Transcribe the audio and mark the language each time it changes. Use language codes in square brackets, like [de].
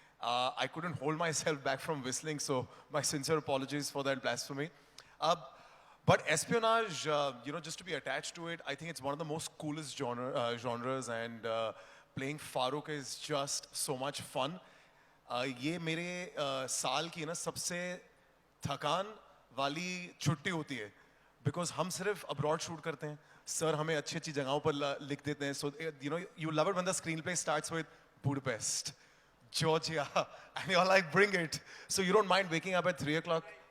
[en] I couldn't hold myself back from whistling, so my sincere apologies for that blasphemy. But espionage, just to be attached to it, I think it's one of the most coolest genres, and playing Farooq is just so much fun. [hi] ये मेरे साल की ना सबसे थकान वाली छुट्टी होती है, because हम सिर्फ abroad shoot करते हैं. Sir हमें अच्छी अच्छी जगहों पर लिख देते हैं. [en] So you love it when the screenplay starts with Budapest, Georgia, and you're like, bring it. So you don't mind waking up at 3 o'clock.